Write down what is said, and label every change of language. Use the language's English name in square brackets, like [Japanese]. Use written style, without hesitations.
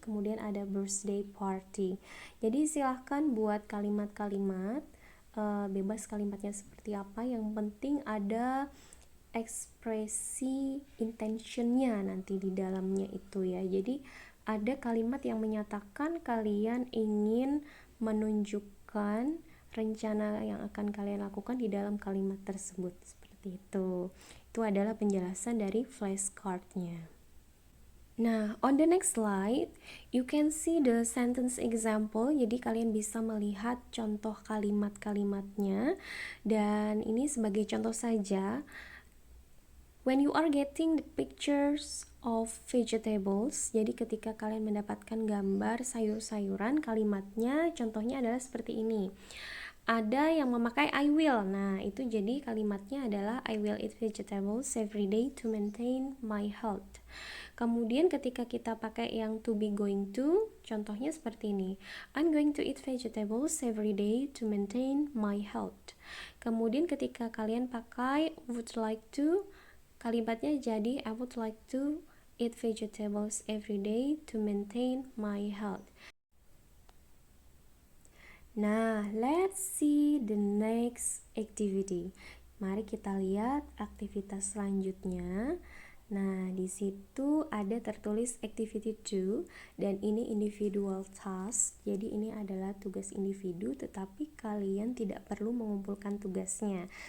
[Indonesian] Kemudian ada birthday party. Jadi silahkan buat kalimat-kalimat, bebas kalimatnya seperti apa, yang penting ada ekspresi intentionnya nanti di dalamnya itu ya. Jadi ada kalimat yang menyatakan kalian ingin menunjukkan rencana yang akan kalian lakukan di dalam kalimat tersebut, seperti itu. Itu adalah penjelasan dari flashcardnya. [English] Nah, on the next slide, you can see the sentence example. [Indonesian] Jadi kalian bisa melihat contoh kalimat-kalimatnya. Dan ini sebagai contoh saja, [English] when you are getting the pictures of vegetables, [Indonesian] jadi ketika kalian mendapatkan gambar sayur-sayuran, kalimatnya contohnya adalah seperti ini. Ada yang memakai [English] I will. [Indonesian] Nah, itu jadi kalimatnya adalah [English] I will eat vegetables every day to maintain my health. [Indonesian] Kemudian ketika kita pakai yang to be going to, contohnya seperti ini. [English] I'm going to eat vegetables every day to maintain my health. [Indonesian] Kemudian ketika kalian pakai [English] would like to, [Indonesian] kalimatnya jadi [English] I would like to eat vegetables every day to maintain my health. Nah, let's see the next activity. [Indonesian] Mari kita lihat aktivitas selanjutnya. Nah, di situ ada tertulis activity 2 dan ini individual task. Jadi ini adalah tugas individu, tetapi kalian tidak perlu mengumpulkan tugasnya.